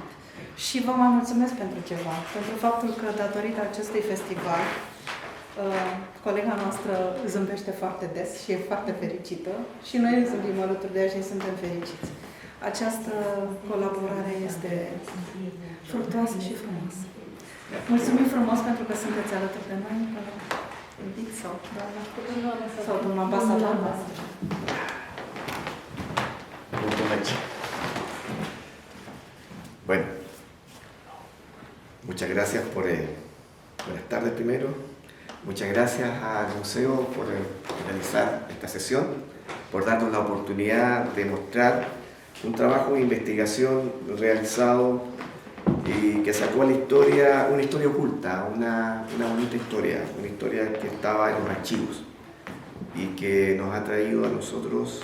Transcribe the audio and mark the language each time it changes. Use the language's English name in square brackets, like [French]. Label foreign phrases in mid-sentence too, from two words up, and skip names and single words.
[Romanian] Și vă mai mulțumesc pentru ceva, pentru faptul că datorită acestui festival, colega noastră zâmbește foarte des și e foarte fericită și noi zâmbim alături de ea și suntem fericiți. Această colaborare este fructuoasă și frumoasă. Mulțumim frumos pentru că sunteți alături de noi, invit sau domnul ambasador. [Spanish] Bueno, muchas gracias buenas tardes primero. Muchas gracias al museo por realizar esta sesión, por darnos la oportunidad de mostrar un trabajo de investigación realizado y que sacó a la historia, una historia oculta, una bonita historia que estaba en los archivos y que nos ha traído a nosotros